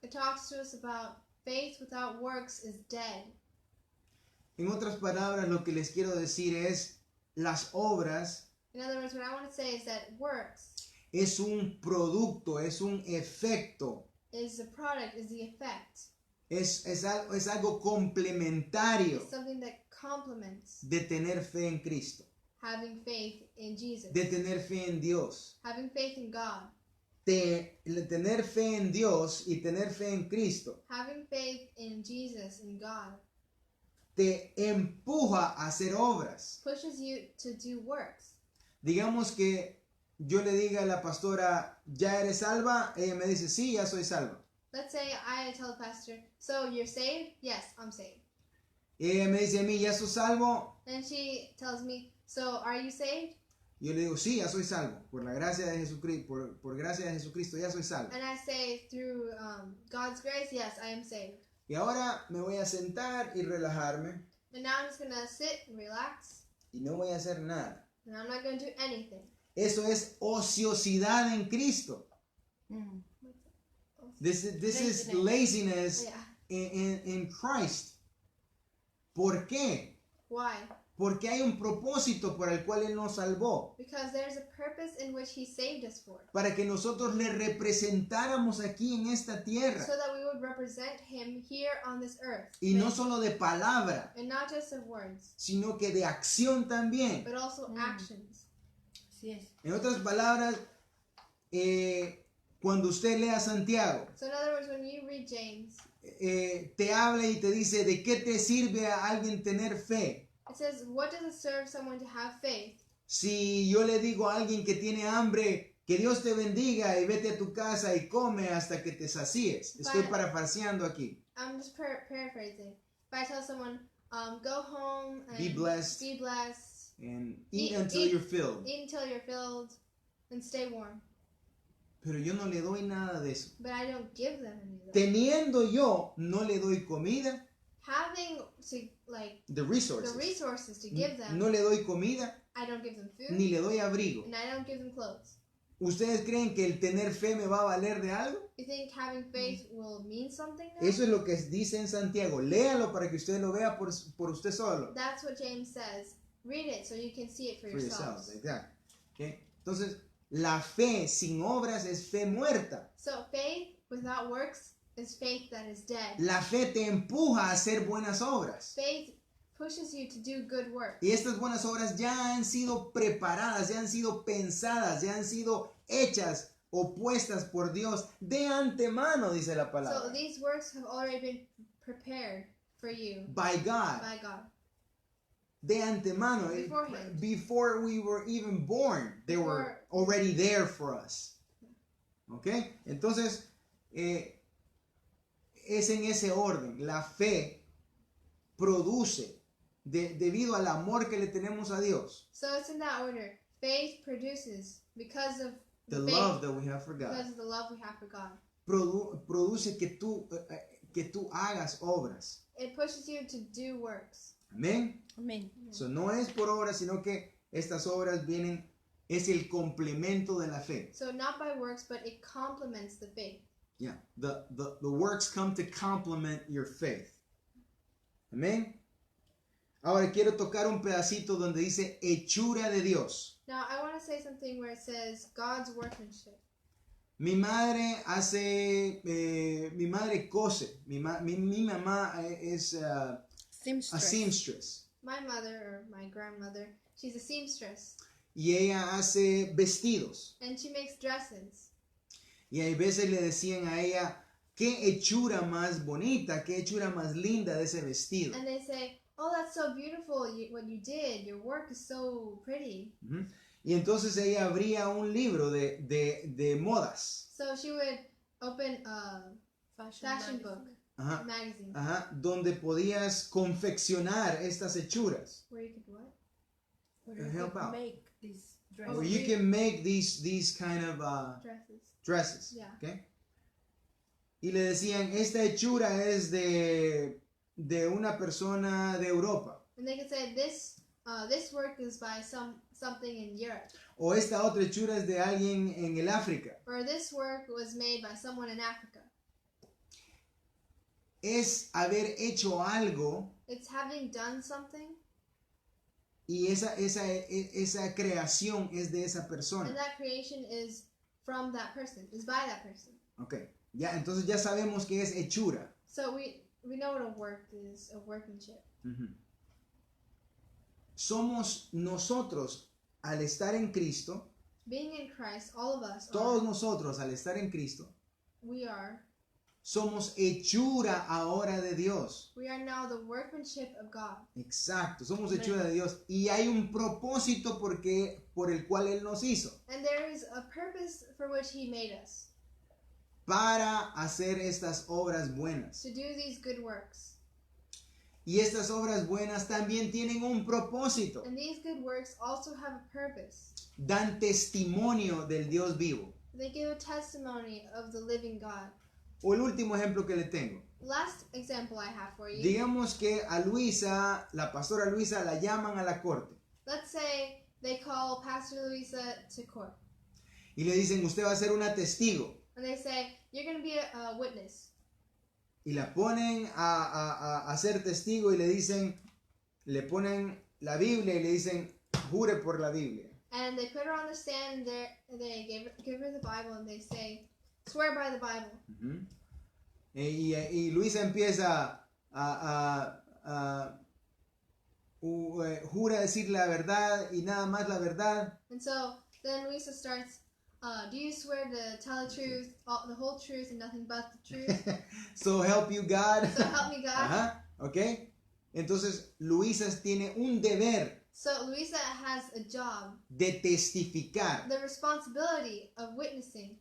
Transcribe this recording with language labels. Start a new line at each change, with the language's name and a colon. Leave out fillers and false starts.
English: It talks to us about faith without works is dead.
Spanish: En otras palabras, lo que les quiero decir es, las obras
English: In other words, what I want to say is that works
Spanish: es un producto, es un efecto,
English: is the product, is the effect.
Spanish: es algo complementario
English: It's something that complements
Spanish: de tener fe en Cristo,
English: having faith in Jesus,
Spanish: de tener fe en Dios.
English: having faith in God,
Spanish: Tener fe en Dios y tener fe en Cristo
English: having faith in Jesus and God
Spanish: te empuja a hacer obras.
English: pushes you to do works.
Spanish: Digamos que yo le diga a la pastora, ¿ya eres salva? Ella me dice, sí, ya soy salva.
English: Let's say I tell the pastor, so you're saved? Yes, I'm saved.
Spanish: Ella me dice a mí, ¿ya sos salvo?
English: And she tells me, so are you saved?
Spanish: Yo le digo, sí, ya soy salvo. Por la gracia de Jesucristo, por gracia de Jesucristo, ya soy salvo.
English: And I say, through God's grace, yes, I am saved.
Spanish: Y ahora me voy a sentar y relajarme
English: And now I'm just going to sit and relax,
Spanish: y no voy a hacer nada.
English: and I'm not going to do anything.
Spanish: Eso es ociosidad en Cristo. Mm.
English: This is laziness Yeah. in Christ.
Spanish: ¿Por qué?
English: Why?
Spanish: Porque hay un propósito por el cual Él nos salvó.
English: Because there's a purpose in which he saved us for.
Spanish: Para que nosotros le representáramos aquí en esta tierra.
English: So that we would represent him here on this earth.
Spanish: Y no solo de palabra,
English: And not just of words,
Spanish: sino que de acción también.
English: but also actions.
Spanish: Así es. En otras palabras, cuando usted lea Santiago,
English: So in other words, when you read James,
Spanish: te habla y te dice, ¿de qué te sirve a alguien tener fe?
English: it says, what does it serve someone to have faith?
Spanish: Si yo le digo a alguien que tiene hambre, que Dios te bendiga y vete a tu casa y come hasta que te sacies. Estoy Vale. parafraseando aquí.
English: I'm just paraphrasing. If I tell someone, go home and Be blessed. be blessed, And eat Eat- until eat- you're filled. eat until you're filled, and stay warm.
Spanish: Pero yo no le doy nada de eso.
English: But I don't give them any of that.
Spanish: Teniendo yo, no le doy comida,
English: Having to, like, the resources. the resources to give them,
Spanish: No le doy comida,
English: I don't give them food,
Spanish: ni le doy abrigo.
English: and I don't give them clothes.
Spanish: ¿Ustedes creen que el tener fe me va a valer de algo?
English: You think having faith will mean something now?
Spanish: Eso es lo que dice en Santiago. Léalo para que usted lo vea por usted solo.
English: That's what James says. Read it so you can see it for For yourselves. yourselves.
Spanish: Exacto. Okay. Entonces, la fe sin obras es fe muerta.
English: So faith without works is faith that is dead.
Spanish: La fe te empuja a hacer buenas obras.
English: Faith pushes you to do good work.
Spanish: Y estas buenas obras ya han sido preparadas, ya han sido pensadas, ya han sido hechas o puestas por Dios de antemano, dice la
English: So
Spanish: palabra.
English: these works have already been prepared for you By God. by God.
Spanish: De antemano.
English: Beforehand. Before we were even born, they were already there for us.
Spanish: ¿Ok? Entonces, es en ese orden. La fe produce, debido al amor que le tenemos a Dios,
English: So it's in that order. Faith produces because of the faith, love that we have for God. because of the love we have for God.
Spanish: Produce que tú hagas obras.
English: It pushes you to do works.
Spanish: Amén. Amén. So, no es por obras, sino que estas obras vienen, es el complemento de la fe.
English: So not by works, but it complements the faith. Yeah, the works come to complement your faith.
Spanish: Amén. Ahora quiero tocar un pedacito donde dice hechura de Dios.
English: Now I want to say something where it says God's workmanship.
Spanish: Mi madre cose. Mi mamá es
English: a seamstress. My mother or my grandmother, she's a seamstress,
Spanish: Y ella hace vestidos.
English: and she makes dresses.
Spanish: Y hay veces le decían a ella, qué hechura más bonita, qué hechura más linda de ese vestido.
English: And they say, "Oh, that's so beautiful! What you did, your work is so pretty." Ujú.
Spanish: Y entonces ella abría un libro de modas.
English: So she would open a fashion book, Ajá, magazine,
Spanish: ajá, donde podías confeccionar estas hechuras.
English: where you could what? Where you Help could out. make these dresses. Where you can make these kind of Dresses. dresses. Yeah. Okay?
Spanish: Y le decían, esta hechura es de una persona de Europa.
English: And they could say this work is by something in Europe,
Spanish: O esta otra hechura es de alguien en el África.
English: or this work was made by someone in Africa.
Spanish: Es haber hecho algo
English: It's having done something,
Spanish: y esa creación es de esa persona.
English: and that creation is from that person, is by that person.
Spanish: Ok, ya, entonces ya sabemos que es hechura.
English: So we know what a work is, a workmanship. Ujú.
Spanish: Somos nosotros, al estar en Cristo,
English: Being in Christ, all of us
Spanish: todos
English: are,
Spanish: nosotros al estar en Cristo,
English: we are
Spanish: somos hechura ahora de Dios.
English: now the workmanship of God.
Spanish: Exacto, somos hechura de Dios. Y hay un propósito por el cual Él nos hizo.
English: And there is a purpose for which He made us,
Spanish: Para hacer estas obras buenas.
English: to do these good works.
Spanish: Y estas obras buenas también tienen un propósito.
English: And these good works also have a purpose.
Spanish: Dan testimonio del Dios vivo.
English: They give a testimony of the living God.
Spanish: O el último ejemplo que le tengo.
English: Last example I have for you.
Spanish: Digamos que a Luisa, la pastora Luisa, la llaman a la corte.
English: Let's say they call Pastor Luisa to court.
Spanish: Y le dicen, usted va a ser una testigo.
English: And they say, you're going to be a witness.
Spanish: Y la ponen a ser testigo y le dicen, le ponen la Biblia y le dicen, jure por la Biblia.
English: And they put her on the stand. They give her the Bible and they say, "Swear by the Bible." Ujú.
Spanish: Y Luisa empieza jura decir la verdad y nada más la verdad.
English: And so then Luisa starts, "Do you swear to tell the truth, the whole truth, and nothing but the truth? So help you God. So help me God." Ajá, ¿ok?
Spanish: Entonces Luisa tiene un deber
English: So Luisa has a job,
Spanish: de testificar.
English: the responsibility of witnessing.